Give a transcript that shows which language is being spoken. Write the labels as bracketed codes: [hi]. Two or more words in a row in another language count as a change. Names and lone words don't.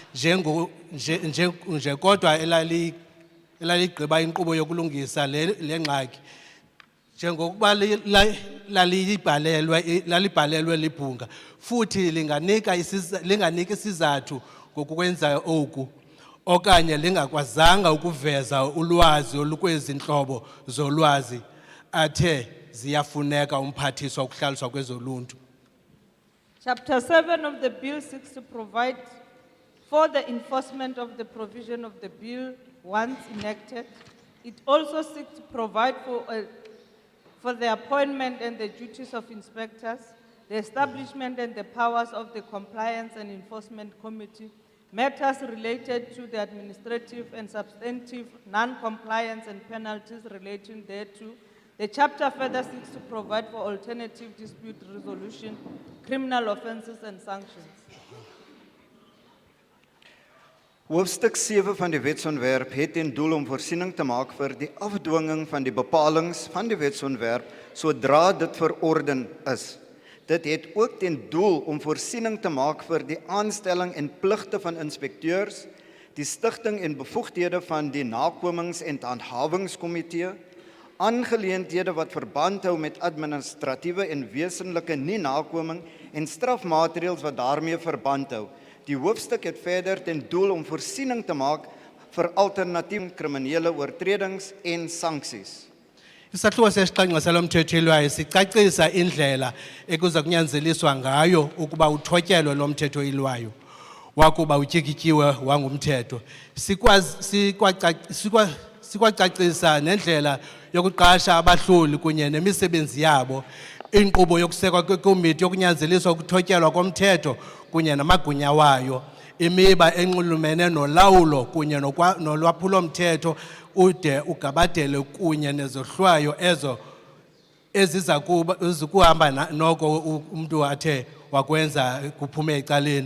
[xh] nje kodwa elaligqiba inkqubo yokulungisa le ngxaki njengokuba lalibhalelwe libhunga futhi linganika isizathu ngokwenza oku okanye lingakwazanga ukuveza ulwazi olukwezi ntlobo zolwazi athe ziyafuneka umphathiswa ukuhlaliswa kwezoluntu. [en] Chapter 7 of the bill seeks to provide for the enforcement of the provision of the bill once enacted. It also seeks to provide for the appointment and the duties of inspectors, the establishment and the powers of the Compliance and Enforcement Committee, matters related to the administrative and substantive non-compliance and penalties relating thereto. The chapter further seeks to provide for alternative dispute resolution, criminal offences and sanctions. [af] Hoofstuk 7 van die wetsontwerp het ten doel om voorsiening te maak vir die afdwinging van die bepalings van die wetsontwerp sodra dit verorden is. Dit het ook ten doel om voorsiening te maak vir die aanstelling en pligte van inspekteurs, die stigting en bevoegdhede van die nakomings- en handhawingskomitee, aangeleenthede wat verband hou met administratiewe en wesenlike nie-nakoming en strafmaatreëls wat daarmee verband hou. Die hoofstuk het verder ten doel om voorsiening te maak vir alternatiewe kriminele oortredings en sanksies. [xh] Isahluko sesixhenxe salo mthetho ilwayo sicacisa indlela ekuza kunyanzeliswa ngayo ukuba uthotyelwe lo mthetho ilwayo wakuba utyikityiwe wangumthetho. Sikwacacisa nendlela yokuqasha abahloli kunye nemisebenzi yabo, inkqubo yokusekwa kwekomiti yokunyanzeliswa ukuthotyelwa komthetho kunye namagunya wayo, imiba enxulumene nolawulo kunye nolwaphulo-mthetho ude ugabadele kunye nezohlwayo ezo ezikuhamba noko umuntu athe wakwenza kuphume ecaleni.